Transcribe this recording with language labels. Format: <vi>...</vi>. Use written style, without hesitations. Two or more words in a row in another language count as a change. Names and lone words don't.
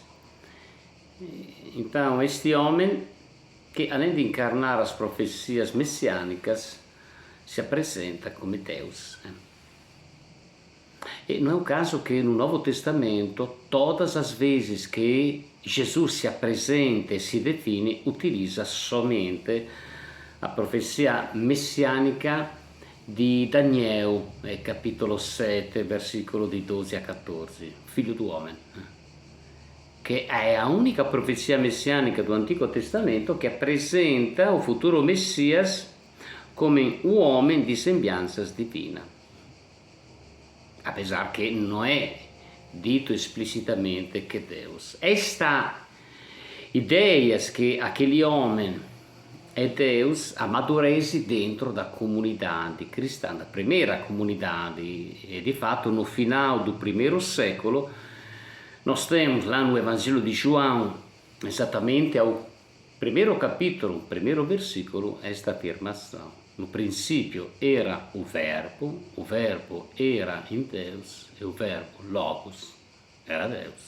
<pt>Então, este homem, que além de encarnar as profecias messiânicas, se apresenta como Deus. E não é o caso que no Novo Testamento, todas as vezes que Jesus se apresenta e se define, utilizza somente a profecia</pt> <it>messianica di Daniel, capitolo</it> <pt>7, versículo di 12 a 14, figlio do homem,</pt> <it>che è</it> <pt>a unica profecia messianica do Antigo Testamento che apresenta o futuro Messias</pt> <it>come un uomo di sembianza divina,</it> <pt>apesar que não é dito explicitamente que Deus. Esta ideia que aquele homem é Deus amadurece dentro da comunidade cristã, da primeira comunidade, e de fato no final do primeiro século nós temos lá no Evangelho de João, exatamente ao primeiro capítulo, primeiro versículo, esta afirmação: no princípio era o verbo era em Deus e o verbo logos era Deus.</pt>